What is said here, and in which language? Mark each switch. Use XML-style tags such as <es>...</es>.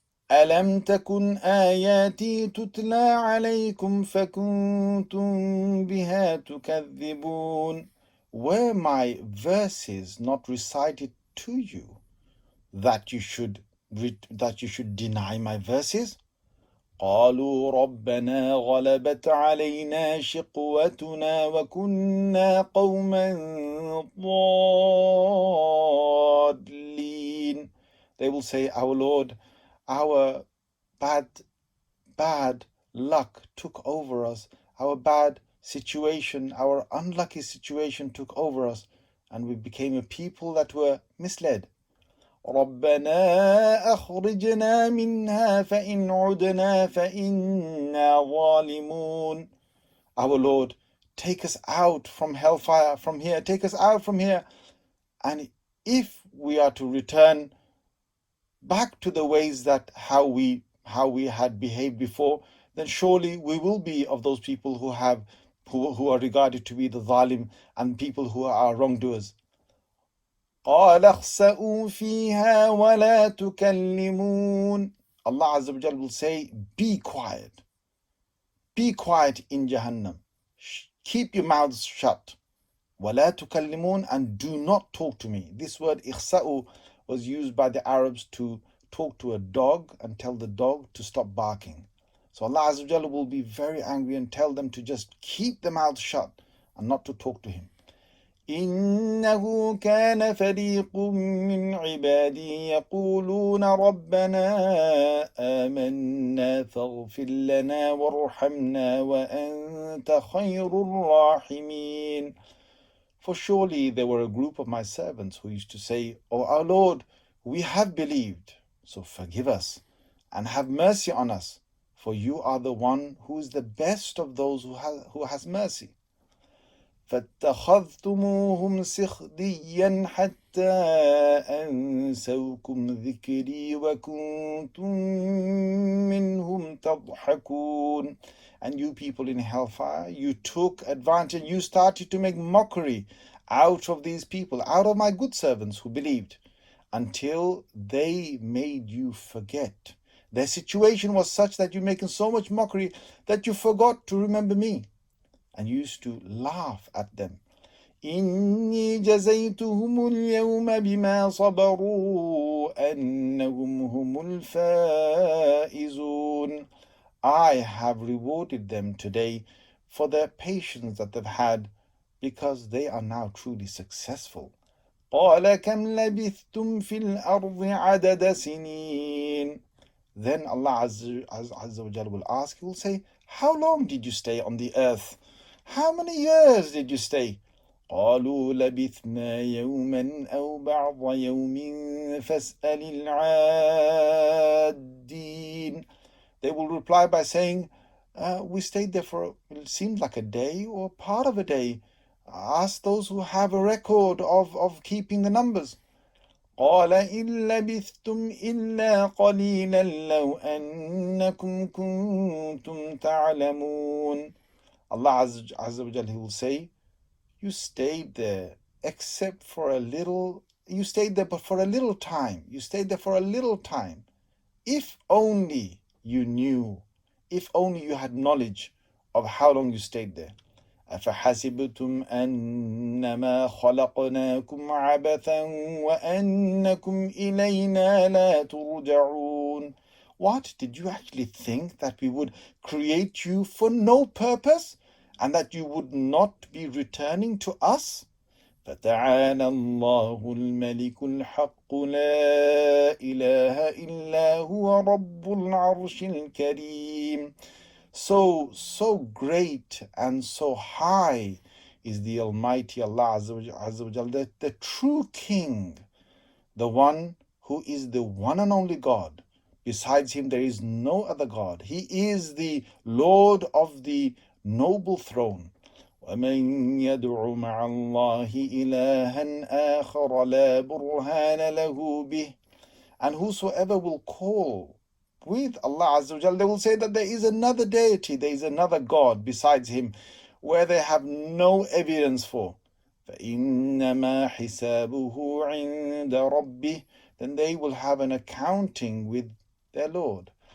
<ar>أَلَمْ تَكُنْ آيَاتِي تُتْلَى عَلَيْكُمْ فَكُنْتُمْ بِهَا تُكَذِّبُونَ.</ar> <en>Were my verses not recited to you, that you should deny my verses?</en> <ar>قالوا ربنا غلبت علينا شقوتنا وكنا قوما ضالين.</ar> <en>They will say, our Lord, our bad luck took over us, our bad situation, our unlucky situation took over us, and we became a people that were misled.</en> <ar>ربنا أخرجنا منها فإن عدنا فإنا ظالمون.</ar> <en>Our Lord, take us out from hellfire, from here, take us out from here. And if we are to return back to the ways that how we had behaved before, then surely we will be of those people who are regarded to be the zalim and people who are wrongdoers.</en> <ar>قال اخسأوا فيها ولا تكلمون.</ar> <en>Allah Azza wa Jal will say, be quiet in Jahannam, keep your mouths shut,</en> <ar>ولا تكلمون,</ar> <en>and do not talk to me. This word ikhsa'u was used by the Arabs to talk to a dog and tell the dog to stop barking. So Allah Azza wa Jalla will be very angry and tell them to just keep their mouths shut and not to talk to him.</en> <ar>إنه كان فريق من عبادي يقولون ربنا آمنا فاغفر لنا وارحمنا وأنت خير الراحمين.</ar> <en>For surely there were a group of my servants who used to say, O our Lord, we have believed, so forgive us and have mercy on us, for you are the one who is the best of those who has mercy.</en> <ar>فاتخذتموهم سخريا حتى أنسوكم ذكري وكنتم منهم تضحكون.</ar> <en>And you people in hellfire, you took advantage, you started to make mockery out of these people, out of my good servants who believed, until they made you forget. Their situation was such that you're making so much mockery that you forgot to remember me and used to laugh at them.</en> <ar>إني جزيتهم اليوم بما صبروا أنهم هم الفائزون.</ar> <en>I have rewarded them today for their patience that they've had, because they are now truly successful.</en> <ar>قال كم لبثتم في الأرض عدد سنين.</ar> <en>Then Allah Azza wa Jalla will ask, He will say, how long did you stay on the earth? How many years did you stay?</en> <ar>قالوا لبثنا يوما أو بعض يوم فاسأل العادين.</ar> <en>They will reply by saying, we stayed there for, it seems like a day or part of a day. Ask those who have a record of keeping the numbers.</en> <ar>قال إن لبثتم إلا قليلا لو أنكم كنتم تعلمون.</ar> <en>Allah Azza wa Jalla, He will say, you stayed there except for a little, you stayed there but for a little time. You stayed there for a little time. If only you knew, if only you had knowledge of how long you stayed there.</en> <ar>أفحسبتم أنما خلقناكم عبثا وأنكم إلينا لا ترجعون.</ar> <en>What, did you actually think that we would create you for no purpose and that you would not be returning to us?</en> <ar>فتعالى الله الملك الحق لا إله إلا هو رب العرش الكريم.</ar> <en>So great and so high is the Almighty Allah Azza wa Jalla, the true King, the one who is the one and only God. Besides Him there is no other God. He is the Lord of the noble throne.</en> <ar>ومن يدع مع الله إلها آخر لا برهان له به.</ar> <en>And whosoever will call with Allah Azza wa Jalla, they will say that there is another deity, there is another God besides Him, where they have no evidence for.</en> <ar>فَإِنَّمَا حِسَابُهُ عِنْدَ رَبِّهِ.</ar> <en>Then they will have an accounting with their Lord.</en>